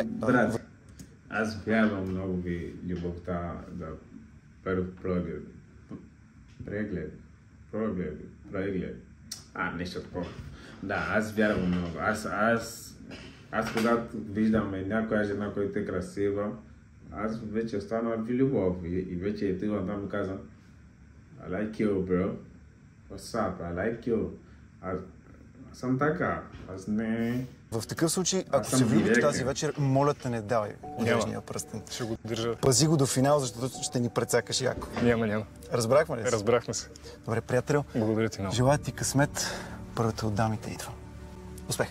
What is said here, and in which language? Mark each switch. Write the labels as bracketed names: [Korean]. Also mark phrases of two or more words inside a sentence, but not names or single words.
[Bulgarian] Брат, аз вярвам много в любовта да първ преглед. Нещо такова. Да, аз вярвам много. Аз когато виждам някоя жена, която е красива, аз вече останал в любов и вече отивам там и казвам [English] I like you, bro. What's up? I like you. [Bulgarian] Аз съм така. Аз не... В такъв случай, ако се влюбиш тази вечер, моля те, не давай годежния пръстен. Ще го държа. Пази го до финал, защото ще ни прецакаш яко. Няма. Разбрахме ли се? Разбрахме се. Добре, приятел. Благодаря ти много. Желая ти късмет. Първата от дамите идва. Успех!